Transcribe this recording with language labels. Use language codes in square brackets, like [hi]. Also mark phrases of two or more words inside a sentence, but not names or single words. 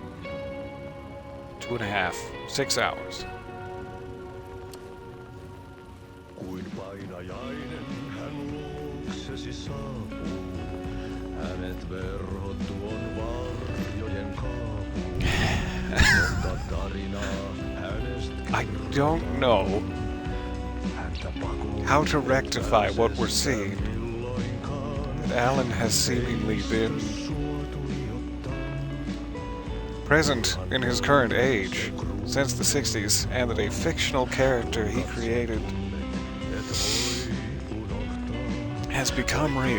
[en] 2.5, 6 hours. [fi] Kuin painajainen hän luoksesi saapuu. Hänet verhot tuon varjojen kaapuun. Monta tarinaa hänestä [en] I don't know how to rectify what we're seeing. That Alan has seemingly been present in his current age since the 60s, and that a fictional character he created has become real.